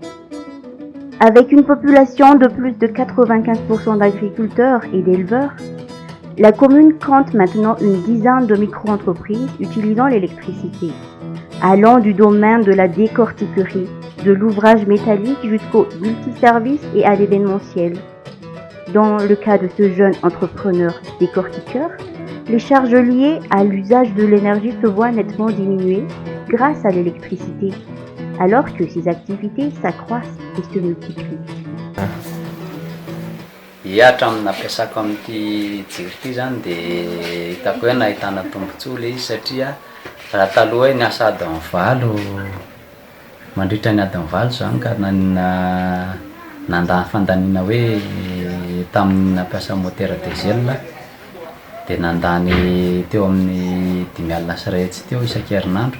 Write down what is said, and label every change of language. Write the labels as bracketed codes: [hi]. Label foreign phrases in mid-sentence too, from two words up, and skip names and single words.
[fr] Avec une population de plus de 95% d'agriculteurs et d'éleveurs, la commune compte maintenant une dizaine de micro-entreprises utilisant l'électricité, allant du domaine de la décortiquerie, de l'ouvrage métallique jusqu'au multiservice et à l'événementiel. Dans le cas de ce jeune entrepreneur décortiqueur, les charges liées à l'usage de l'énergie se voient nettement diminuées grâce à l'électricité, alors que ses activités s'accroissent et se multiplient. [mg] Hiatra aminy amin'ity jiro ity zany dia hitako hoe nahitana tombontsoa ilay izy satria raha taloha hoe niasa adiny valo mandritra ny adiny valo zany ka nandany fandaniana hoe tamin'ny nampiasa motera diesel dia nandany teo amin'ny 5,000 teo isan-kerinandro.